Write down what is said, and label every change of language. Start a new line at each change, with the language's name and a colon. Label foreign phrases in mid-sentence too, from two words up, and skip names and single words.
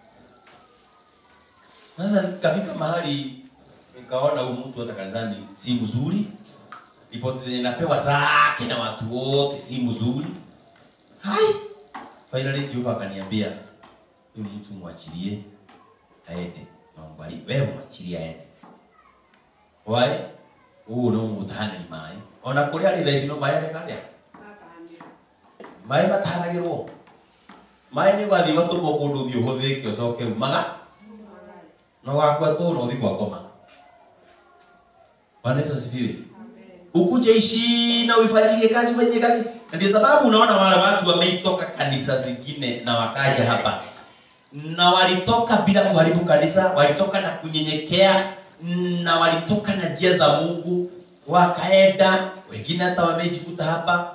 Swahili: Sasa nikafika mahali nikaona huyu mtu hata kanisani si mzuri. Ripoti zenye napewa zake na watu wote si mzuri. Hai. Finally Jehova akaniambia huyu mtu muachilie aende. Naomba wewe muachilie aende.
English: Why?
Kikuyu: No mutahana ni mai. Ona kuri ari thaici no mai arekatia. Mai matahanagirwo. Mai ni wathi waturwo kundu thi uhuthike ucoke umaga. No wakwa tu no thi kwa ngoma.
Swahili: Bwana Yesu asifiwe. Ukuje ishi na uifanyie kazi ufanyie kazi. Ndio sababu unaona wale watu wameitoka kanisa zingine na wakaja hapa. Na walitoka bila kuharibu kanisa, walitoka na kunyenyekea, na walitoka na njia za Mungu, wakaenda, wengine hata wamejikuta hapa.